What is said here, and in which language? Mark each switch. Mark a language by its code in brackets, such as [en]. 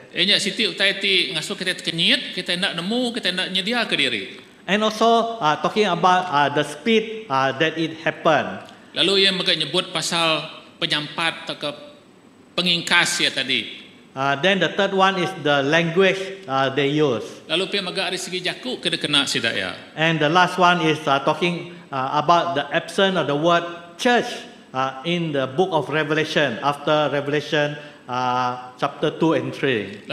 [iba] Enya siti utai ti ngasuh kita terkenyit, kita ndak nemu, kita ndak nyedia ke diri. [en] And also talking about the speed that it happened. [iba] Lalu ia megak nyebut pasal penyampat atau ke pengingkas ya tadi. [en] Then the third one is the language they use. [iba] Lalu pihak megak dari segi jaku kena kena sidaya. [en] And the last one is talking about the absence of the word church in the book of Revelation after Revelation chapter 2 and 3.